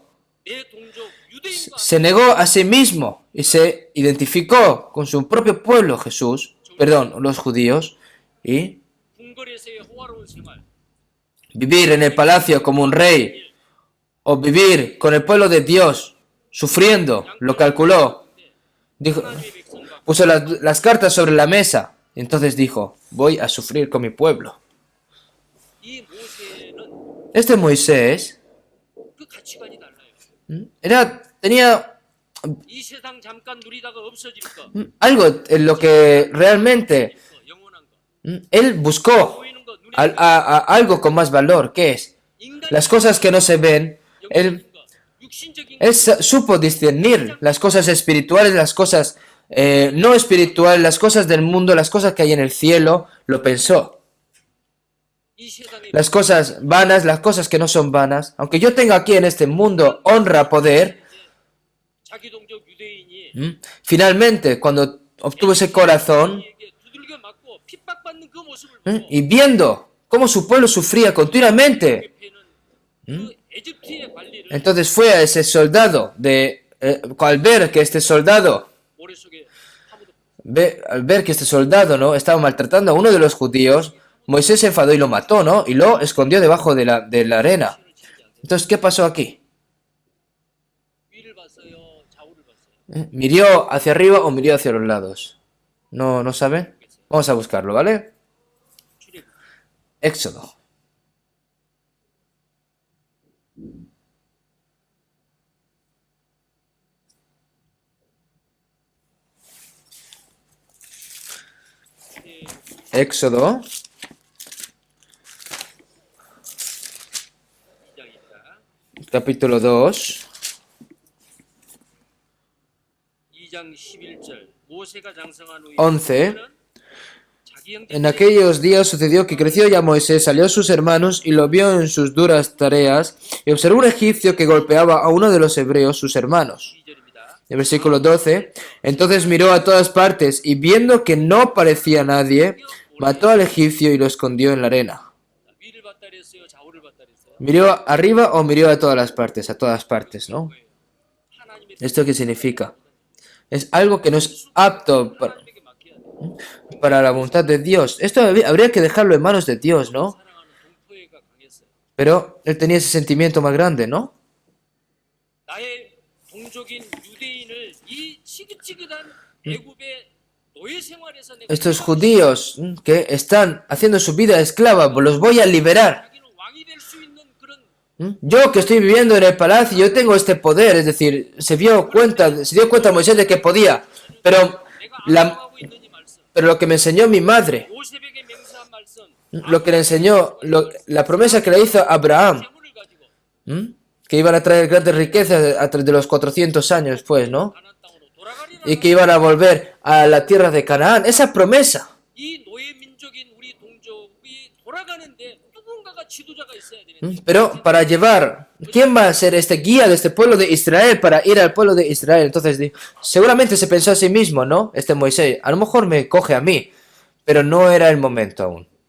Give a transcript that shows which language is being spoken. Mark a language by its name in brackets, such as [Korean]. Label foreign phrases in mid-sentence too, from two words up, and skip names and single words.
[Korean] 내 동족 유대인과 [Spanish] Se negó a sí mismo y se identificó con su propio pueblo, los judíos. Y [Korean] 궁궐에서의 호화로운 생활 [Spanish] vivir en el palacio como un rey. O vivir con el pueblo de Dios, sufriendo, lo calculó. Dijo, [Korean] 하나님의 백성과 [Spanish] puso las cartas sobre la mesa. Y entonces dijo, voy a sufrir con mi pueblo. [Korean] 이 모세는 [Spanish] Este Moisés [Korean] 그 가치관이 달라요. [Spanish] tenía [Korean] 이 세상 잠깐 누리다가 없어질 거, [Spanish] algo en lo que realmente [Korean] 영원한 거, [Spanish] él buscó [Korean] 보이는 거, 눈에 [Spanish] algo con más valor, que es [Korean] 인간 [Spanish] las cosas que no se ven. [Korean] 영적인 거, 육신적인 거, [Spanish] Él supo discernir las cosas espirituales, las cosas no espirituales, las cosas del mundo, las cosas que hay en el cielo, lo pensó. [Korean] 이 세상에 [Spanish] Las cosas vanas, las cosas que no son vanas. Aunque yo tenga aquí en este mundo honra, poder, [Korean] 자기 동족 유대인이 [Spanish] finalmente cuando obtuvo ese corazón [Korean] 이에게 두들겨 맞고 핍박받는 그 모습을 보고 [Spanish] y viendo cómo su pueblo sufría continuamente, [Korean] 그 에집트의 관리를 [Spanish] entonces fue a ese soldado, al ver que este soldado, [Korean] 모래속에 파묻어 [Spanish] al ver que este soldado, ¿no?, estaba maltratando a uno de los judíos, Moisés se enfadó y lo mató, ¿no? Y lo escondió debajo de la arena. Entonces, ¿qué pasó aquí? [Korean] 위를 봤어요, 좌우를 봤어요. [Spanish] ¿Miró hacia arriba o miró hacia los lados? ¿No saben? Vamos a buscarlo, ¿vale? [Korean] 출애굽 [Spanish] Éxodo. Éxodo, [Korean] 2장입니다. [Spanish] capítulo 2, [Korean] 2장 11절 모세가 장성한 후에 [Spanish] 11. [Korean] 자기 형제 [Spanish] En aquellos días sucedió que creció ya Moisés, salió a sus hermanos y lo vio en sus duras tareas y observó un egipcio que golpeaba a uno de los hebreos, sus hermanos. [Korean] 2절입니다. [Spanish] El versículo 12. Entonces miró a todas partes y viendo que no parecía nadie, mató al egipcio y lo escondió en la arena. [Korean] 위를 봤다 그랬어요, 좌우를 봤다 그랬어요. [Spanish] ¿Miró arriba o miró a todas las partes? A todas partes, ¿no? [Korean] 하나님의 [Spanish] ¿Esto qué significa? Es algo que no es apto [Korean] 하나님에게 맡겨야 돼요. [Spanish] para la voluntad de Dios. Esto habría que dejarlo en manos de Dios, ¿no? [Korean] 사랑하는 동포애가 강했어요. [Spanish] Pero él tenía ese sentimiento más grande, ¿no? [Korean] 나의 동족인 유대인을 이 지긋지긋한 애굽의 노예 생활에서 내가 [Spanish] Estos judíos que están haciendo su vida esclava, pues los voy a liberar. [Korean] 자기는 왕이 될 수 있는 그런 [Spanish] Yo que estoy viviendo en el palacio, yo tengo este poder. Es decir, se dio cuenta Moisés de que podía Pero, la, [Korean] 하고 있는 이 말씀, [Spanish] pero lo que me enseñó mi madre, [Korean] 요셉에게 맹세한 말씀, [Spanish] lo que le enseñó, la promesa que le hizo Abraham, [Korean] 재물을 가지고 [Spanish] que iban a traer grandes riquezas a través de los 400 años, pues, ¿no? [Korean] 가나안 땅으로 돌아가리라. [Spanish] Y que iban a volver a la tierra de Canaán. Esa promesa. [Korean] 이 노예 민족인 우리 동족이 돌아가는데 누군가가 지도자가 있어야 되는데 [Spanish] Pero para llevar, ¿quién va a ser este guía de este pueblo de Israel para ir al pueblo de Israel? Entonces, seguramente se pensó a sí mismo, ¿no? Este Moisés, a lo mejor me coge a mí, pero no era el momento aún.